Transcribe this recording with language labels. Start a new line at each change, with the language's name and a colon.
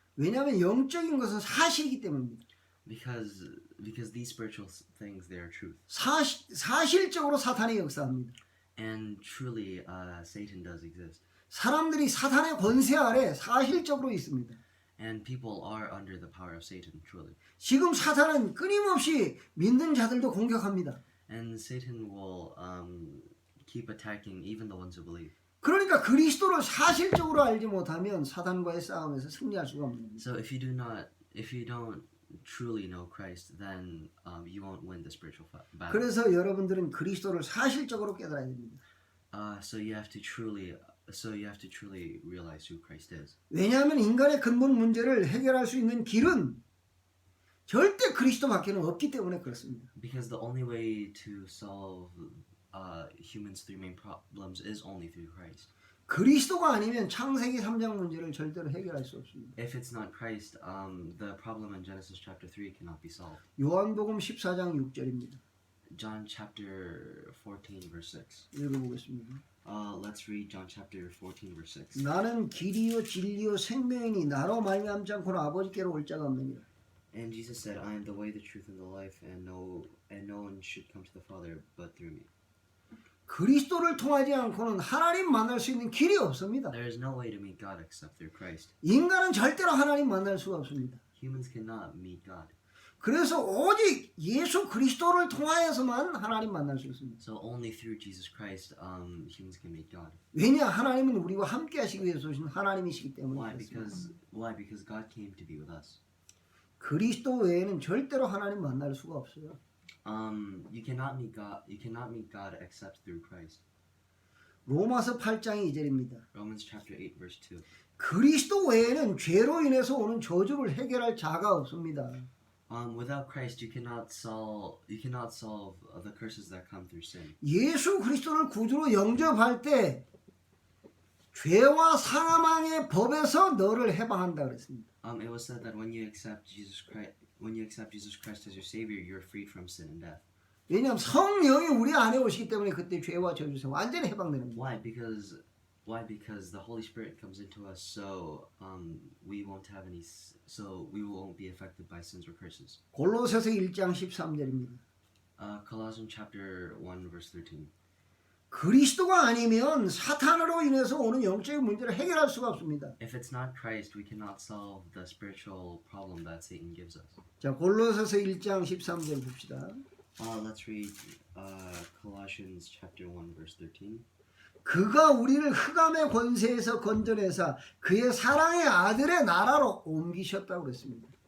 Korean: 왜냐하면 영적인 것은 사실이기 때문입니다.
English: Because these spiritual things, they are truth.
Korean: 사실적으로 사탄이 역사합니다.
English: And truly, Satan does exist.
Korean: 사람들이 사탄의 권세 아래 사실적으로 있습니다.
English: And people are under the power of Satan, truly.
Korean: 지금 사탄은 끊임없이 믿는 자들도 공격합니다.
English: And Satan will keep attacking even the ones who believe.
Korean: 그러니까 그리스도를 사실적으로 알지 못하면 사탄과의 싸움에서 승리할 수가 없는 겁니다.
English: So if you don't truly know Christ, then you won't win the spiritual battle.
Korean: 그래서 여러분들은 그리스도를 사실적으로 깨달아야 됩니다.
English: So you have to truly realize who Christ is.
Korean: 왜냐하면 인간의 근본 문제를 해결할 수 있는 길은 절대 그리스도밖에는 없기 때문에 그렇습니다.
English: Because the only way to solve humans' three main problems is only through Christ.
Korean: 그리스도가 아니면 창세기 3장 문제를 절대로 해결할 수 없습니다.
English: If it's not Christ, the problem in Genesis chapter 3 cannot be solved.
Korean: 요한복음 14장 6절입니다.
English: John chapter 14 verse 6.
Korean: 읽어보겠습니다.
English: Let's read John chapter 14 verse 6.
Korean: 나는 길이요 진리요 생명이니 나로 말미암지 않고는 아버지께로 올 자가 없느니라.
English: And Jesus said, I am the way, the truth, and the life, and no one should come to the Father but through me.
Korean: 그리스도를 통하지 않고는 하나님 만날 수 있는 길이 없습니다.
English: There is no way to meet God except through Christ.
Korean: 인간은 절대로 하나님 만날 수가 없습니다.
English: Humans cannot meet God.
Korean: 그래서 오직 예수 그리스도를 통하여서만 하나님 만날 수 있습니다.
English: So only through Jesus Christ, humans can meet God.
Korean: 왜냐? 하나님은 우리와 함께 하시기 위해서 오신 하나님이시기 때문에
English: Why?
Korean: 그렇습니다.
English: Because God came to be with us.
Korean: 그리스도 외에는 절대로 하나님 만날 수가 없어요.
English: You cannot meet God except through Christ.
Korean: 로마서 8장 2절입니다.
English: Romans chapter 8 verse 2.
Korean: 그리스도 외에는 죄로 인해서 오는 저주를 해결할 자가 없습니다.
English: Without Christ, you cannot solve the curses that come through sin.
Korean: 예수 그리스도를 구주로 영접할 때 죄와 사망의 법에서 너를 해방한다 그랬습니다.
English: It was said that when you accept Jesus Christ as your Savior, you're freed from sin and death.
Korean: 왜냐하면 성령이 우리 안에 오시기 때문에 그때 죄와 저주에서 완전히 해방되는 거예요.
English: Why? Because the Holy Spirit comes into us, so we won't be affected by sins or curses.
Korean: 골로새서 1장 13절입니다.
English: Colossians chapter 1 verse 13.
Korean: 그리스도가 아니면 사탄으로 인해서 오는 영적인 문제를 해결할 수가 없습니다.
English: If it's not Christ, we cannot solve the spiritual problem that Satan gives us.
Korean: 자, 골로새서 1장 13절 봅시다.
English: Let's read Colossians chapter 1 verse 13.
Korean: 그가 우리를 흑암의 권세에서 건져내사 그의 사랑의 아들의 나라로 옮기셨다고 그랬습니다.